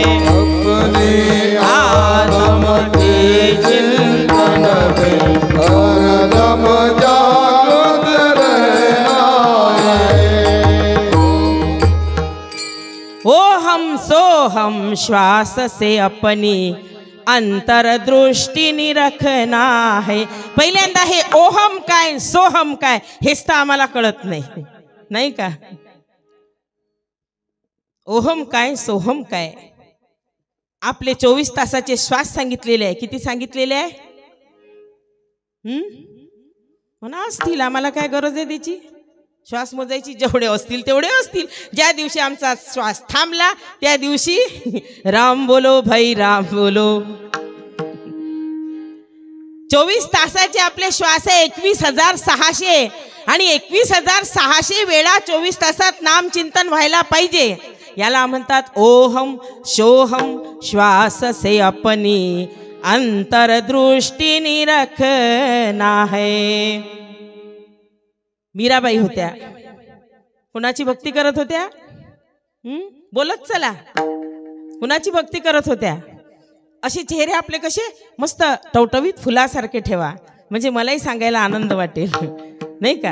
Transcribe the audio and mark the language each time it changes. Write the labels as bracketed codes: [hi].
[hi] अपने आत्म के चिंतन में हरदम जागृत रहना है. ओहम सोहम श्वास से अपनी अंतरदृष्टी निरखना है. [mr] पहिल्यांदा हे ओहम काय सोहम काय हेच तर आम्हाला कळत नाही, नाही का. ओहम काय सोहम काय आपले 24 तासाचे श्वास सांगितलेले आहे. किती सांगितलेले आहे? म्हणा असतील, आम्हाला काय गरज आहे त्याची. श्वास मोजायची, जेवढे असतील तेवढे असतील. ज्या दिवशी आमचा श्वास थांबला त्या दिवशी [hi] राम बोलो भाई राम बोलो. [mr] 24 तासाचे आपले श्वास आहे 21,600 आणि 21,600 वेळा 24 तासात नाम चिंतन व्हायला पाहिजे. याला म्हणतात [hi] ओहम शोहम श्वास से अपनी अंतरदृष्टी निरखना है. [mr] मीराबाई होत्या, कुणाची भक्ती करत होत्या? बोलत चला, कुणाची भक्ती करत होत्या? असे चेहरे आपले कसे मस्त टवटवीत फुलासारखे ठेवा, म्हणजे मलाही सांगायला आनंद वाटेल, नाही का.